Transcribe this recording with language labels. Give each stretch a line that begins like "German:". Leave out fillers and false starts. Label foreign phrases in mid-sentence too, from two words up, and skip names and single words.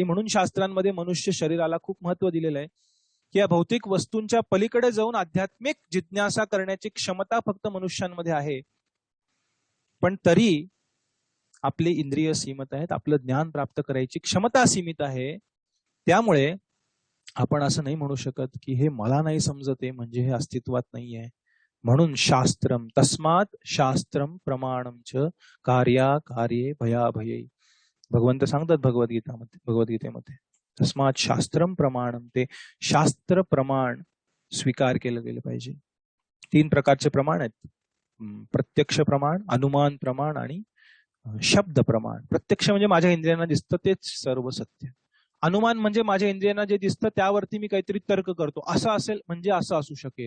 Marathi: म्हणून शास्त्रांमध्ये मनुष्य शरीराला खूप महत्व दिलेलं आहे की या भौतिक वस्तूंच्या पलीकडे जाऊन आध्यात्मिक जिज्ञासा करण्याची क्षमता फक्त मनुष्यांमध्ये आहे. पण तरी आपले इंद्रिय सीमित आहेत, आपलं ज्ञान प्राप्त करायची क्षमता सीमित आहे. त्यामुळे आपण असं नाही म्हणू शकत की हे मला नाही समजत आहे म्हणजे हे अस्तित्वात नाहीये.
Sanskrit: म्हणून शास्त्रम तस्मात शास्त्रम प्रमाणम च कार्ये भयाभये.
Marathi: भगवंत सांगतात भगवद्गीतेमध्ये
Sanskrit: तस्मात शास्त्रम प्रमाणम,
Marathi: ते शास्त्र प्रमाण स्वीकार केलं गेलं पाहिजे. 3 प्रकारचे प्रमाण आहेत, प्रत्यक्ष प्रमाण, अनुमान प्रमाण आणि शब्द प्रमाण. प्रत्यक्ष म्हणजे माझ्या इंद्रियांना दिसतं तेच सर्व सत्य. अनुमान म्हणजे माझ्या इंद्रियांना जे दिसतं त्यावरती मी काहीतरी तर्क करतो, असं असेल म्हणजे असं असू शकेल.